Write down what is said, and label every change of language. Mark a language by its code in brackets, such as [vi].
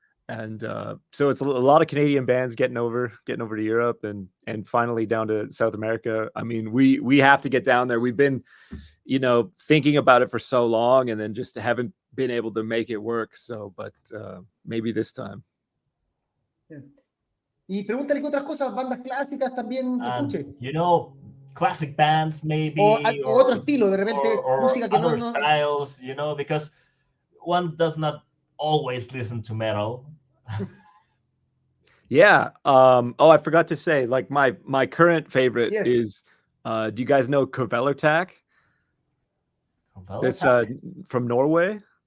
[en] And so it's a lot of Canadian bands getting over to Europe and finally down to South America. I mean, we have to get down there. We've been, you know, thinking about it for so long and then just haven't been able to make it work. So, but maybe this time. Yeah. [es] Y pregúntale qué otras cosas, bandas clásicas también que escuche. [en] You know, classic bands maybe. [es] O otro estilo, de repente, música que [en] no styles, you know, because one does not always listen to metal. Yeah. I forgot to say, like my current favorite is, do you guys know Kvelertak? It's from Norway.